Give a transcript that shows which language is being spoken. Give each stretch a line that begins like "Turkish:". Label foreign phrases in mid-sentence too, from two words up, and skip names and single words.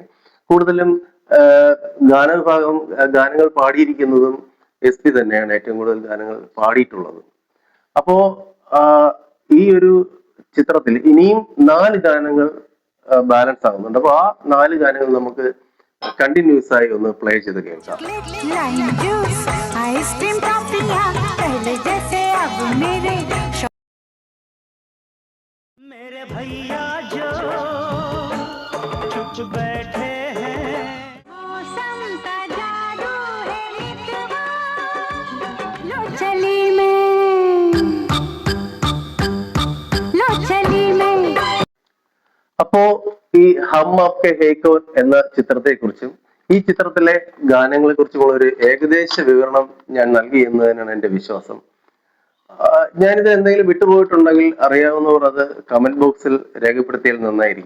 Malayalam: കൂടുതലും ഗാനങ്ങൾ പാടിയിരിക്കുന്നതും എസ് പി തന്നെയാണ് ഏറ്റവും കൂടുതൽ ഗാനങ്ങൾ പാടിയിട്ടുള്ളത്. അപ്പോ ഈ ഒരു ചിത്രത്തിൽ ഇനിയും 4 ഗാനങ്ങൾ ബാലൻസ് ആകുന്നുണ്ട്. അപ്പൊ ആ 4 ഗാനങ്ങൾ നമുക്ക് കണ്ടിന്യൂസ് ആയി ഒന്ന് പ്ലേ ചെയ്ത് കേൾക്കാം.
Hindi: मेरे भैया जो चुप बैठे हैं, मौसम का जादू है रितवा, लो चली में.
Malayalam: അപ്പോ ഈ ഹം ആപ്കെ ഹൈ കോൻ എന്ന ചിത്രത്തെ കുറിച്ചും ഈ ചിത്രത്തിലെ ഗാനങ്ങളെ കുറിച്ചുമുള്ള ഒരു ഏകദേശ വിവരണം ഞാൻ നൽകി എന്ന് തന്നെയാണ് എന്റെ വിശ്വാസം. ഞാനിത് എന്തെങ്കിലും വിട്ടുപോയിട്ടുണ്ടെങ്കിൽ അറിയാവുന്നവർ അത്
English: comment box
Malayalam: രേഖപ്പെടുത്തിയാൽ നന്നായിരിക്കും.